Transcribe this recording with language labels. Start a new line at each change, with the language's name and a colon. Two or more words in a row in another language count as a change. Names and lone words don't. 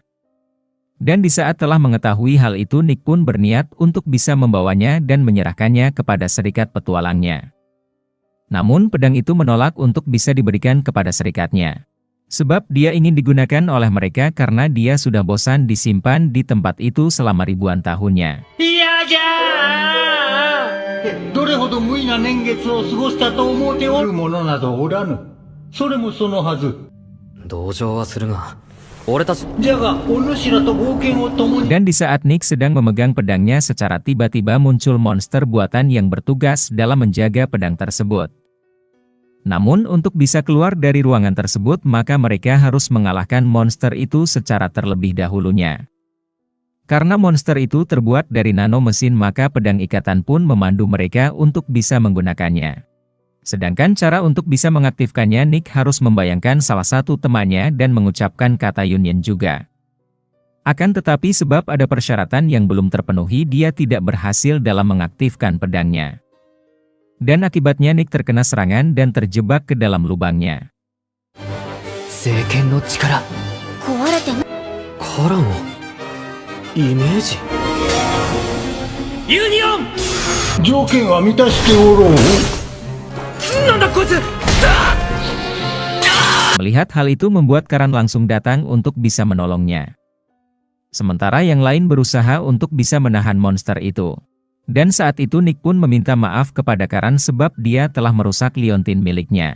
Indonesian: Dan di saat telah mengetahui hal itu, Nick pun berniat untuk bisa membawanya dan menyerahkannya kepada serikat petualangnya. Namun pedang itu menolak untuk bisa diberikan kepada serikatnya. Sebab dia ingin digunakan oleh mereka karena dia sudah bosan disimpan di tempat itu selama ribuan tahunnya.
Japanese: どれほど無意な年月を過ごしたと思うておる者などおらぬ。それもそのはず。同情はするが、俺たち。じゃが、お主らと冒険を共に。
Indonesian: Dan di saat Nick sedang memegang pedangnya, secara tiba-tiba muncul monster buatan yang bertugas dalam menjaga pedang tersebut. Namun untuk bisa keluar dari ruangan tersebut maka mereka harus mengalahkan monster itu secara terlebih dahulunya. Karena monster itu terbuat dari nano mesin maka pedang ikatan pun memandu mereka untuk bisa menggunakannya. Sedangkan cara untuk bisa mengaktifkannya Nick harus membayangkan salah satu temannya dan mengucapkan kata Yunyan juga. Akan tetapi sebab ada persyaratan yang belum terpenuhi dia tidak berhasil dalam mengaktifkan pedangnya. Dan akibatnya Nick terkena serangan dan terjebak ke dalam lubangnya.
Japanese: 聖剣の力。壊れてな。カランをイメージ。ユニオン。条件は満たしておろう。なんだこいつ。
Indonesian: Melihat hal itu membuat Karan langsung datang untuk bisa menolongnya. Sementara yang lain berusaha untuk bisa menahan monster itu. Dan saat itu Nick pun meminta maaf kepada Karan sebab dia telah merusak liontin miliknya.